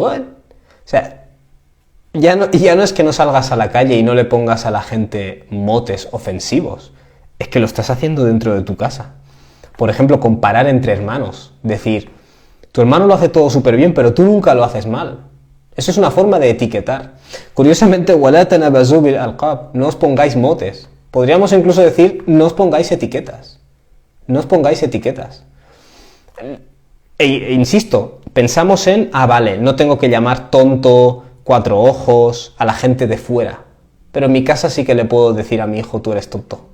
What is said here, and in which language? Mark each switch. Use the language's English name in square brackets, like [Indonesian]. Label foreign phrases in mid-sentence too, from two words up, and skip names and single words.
[Spanish] O sea, ya no es que no salgas a la calle y no le pongas a la gente motes ofensivos, es que lo estás haciendo dentro de tu casa. Por ejemplo, comparar entre hermanos, decir, tu hermano lo hace todo súper bien, pero tú nunca lo haces mal. Eso es una forma de etiquetar. Curiosamente, [Arabic] وَلَا تَنَبَزُوا بِالْأَلْقَابِ, [Spanish] no os pongáis motes. Podríamos incluso decir, no os pongáis etiquetas. No os pongáis etiquetas. Insisto, pensamos en, vale, no tengo que llamar tonto, cuatro ojos, a la gente de fuera. Pero en mi casa sí que le puedo decir a mi hijo, tú eres tonto.